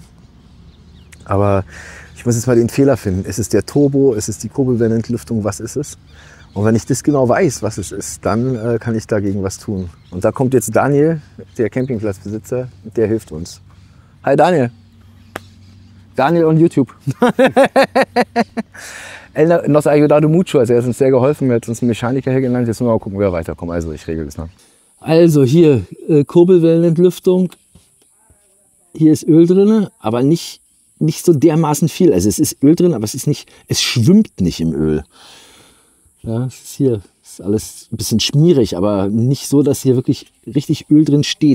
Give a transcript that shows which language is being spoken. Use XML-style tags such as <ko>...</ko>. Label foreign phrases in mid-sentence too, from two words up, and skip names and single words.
<de>Aber ich muss jetzt mal den Fehler finden. Ist es der Turbo? Ist es die Kurbelwellenentlüftung? Was ist es? Und wenn ich das genau weiß, was es ist, dann kann ich dagegen was tun. Und da kommt jetzt Daniel, der Campingplatzbesitzer, der hilft uns.</de> <en>Hi Daniel. Daniel on YouTube.</en> <es>Él nos ha ayudado mucho.</es> <de>Also er hat uns sehr geholfen. Er hat uns einen Mechaniker hergelangt. Jetzt müssen wir mal gucken, wie wir weiterkommen. Also ich regel das noch. Also hier Kurbelwellenentlüftung. Hier ist Öl drin, aber nicht so dermaßen viel. Also es ist Öl drin, aber es schwimmt nicht im Öl. Ja, es ist hier ist alles ein bisschen schmierig, aber nicht so, dass hier wirklich richtig Öl drin steht.</de>